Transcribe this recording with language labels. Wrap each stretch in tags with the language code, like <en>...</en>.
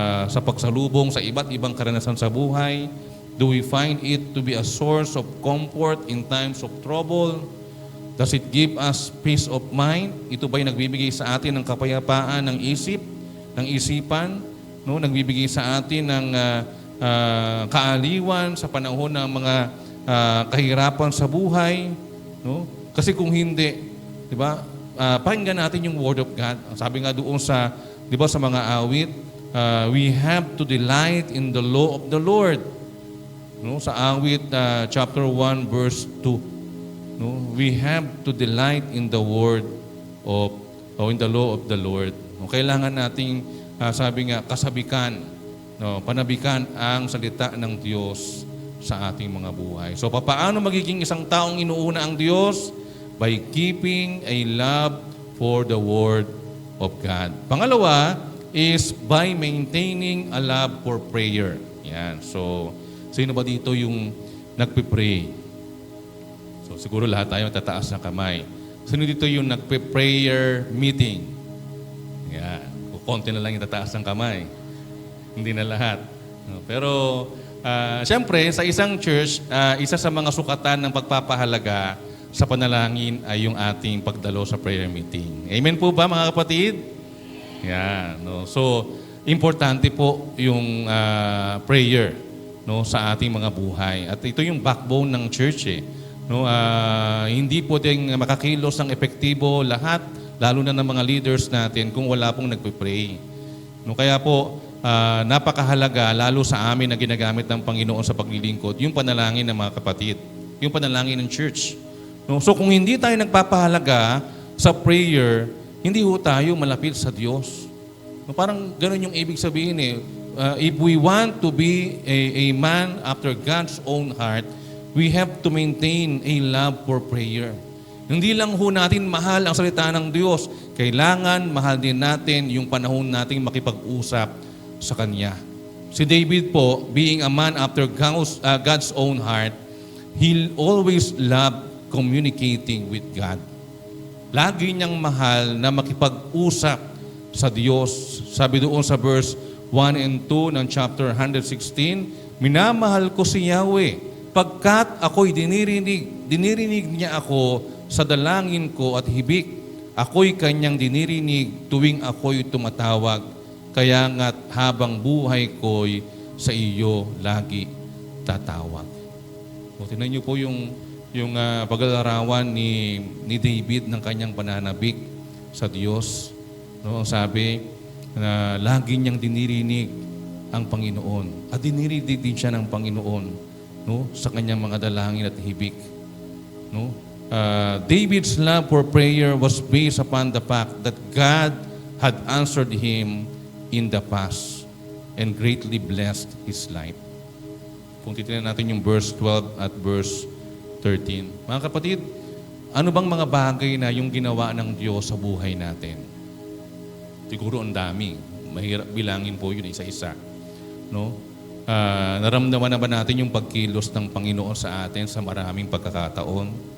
<tl>Sa pagsalubong sa iba't ibang karanasan sa buhay?</tl> <en>Do we find it to be a source of comfort in times of trouble? Does it give us peace of mind?</en> <tl>Ito ba'y nagbibigay sa atin ng kapayapaan ng isip, ng isipan? No? Nagbibigay sa atin ng kaaliwan sa panahon ng mga kahirapan sa buhay? No? Kasi kung hindi, di ba? Pakinggan natin yung Word of God. Sabi nga doon sa, di ba, sa mga awit,</tl> <en>we have to delight in the law of the Lord.</en> <tl>No, sa awit chapter 1 verse 2.</tl> <en>No, we have to delight in the word of in the law of the Lord.</en> <tl>No, kailangan nating sabi nga kasabikan, no, panabikan ang salita ng Diyos sa ating mga buhay. So paano magiging isang taong inuuna ang Diyos?</tl> <en>By keeping a love for the word of God.</en> <tl>Pangalawa is</tl> <en>by maintaining a love for prayer.</en> <tl>Yan. So sino ba dito yung nagpe-pray? So siguro lahat tayo tataas ng kamay. Sino dito yung nagpe-prayer meeting? Yan. Konti na lang yung tataas ng kamay. Hindi na lahat. No, pero siyempre, sa isang church, isa sa mga sukatan ng pagpapahalaga sa panalangin ay yung ating pagdalo sa prayer meeting. Amen po ba, mga kapatid? Yan. No? So, importante po yung prayer, no, sa ating mga buhay. At ito yung backbone ng church. No? Hindi po din makakilos ng epektibo lahat, lalo na ng mga leaders natin, kung wala pong nagpe-pray. No? Kaya po, napakahalaga, lalo sa amin na ginagamit ng Panginoon sa paglilingkod, yung panalangin ng mga kapatid, yung panalangin ng church. No? So kung hindi tayo nagpapahalaga sa prayer, hindi ho tayo malapit sa Diyos. No? Parang ganun yung ibig sabihin</tl> <en>if we want to be a man after God's own heart, we have to maintain a love for prayer.</en> <tl>Hindi lang ho natin mahal ang salita ng Diyos, kailangan mahal din natin yung panahon nating makipag-usap sa Kanya. Si David po,</tl> <en>being a man after God's own heart, he always loved communicating with God.</en> <tl>Lagi niyang mahal na makipag-usap sa Diyos. Sabi doon sa verse 1 and 2 ng chapter 116, minamahal ko si Yahweh, pagkat ako'y dinirinig niya ako sa dalangin ko at hibik. Ako'y kanyang dinirinig tuwing ako'y tumatawag. Kaya nga't habang buhay ko'y sa iyo lagi tatawag. O, tingnan niyo po yung paglalarawan ni David ng kanyang pananabik sa Diyos. No, sabi na lagi niyang dinirinig ang Panginoon. At dinirinig din siya ng Panginoon, no, sa kanyang mga dalangin at hibik. No?</tl> <en>David's love for prayer was based upon the fact that God had answered him in the past and greatly blessed his life.</en> <tl>Kung titignan natin yung verse 12 at verse 13. Mga kapatid, ano bang mga bagay na yung ginawa ng Diyos sa buhay natin? Siguro ang dami. Mahirap bilangin po yun isa-isa. No? Naramdaman na ba natin yung pagkilos ng Panginoon sa atin sa maraming pagkakataon?</tl>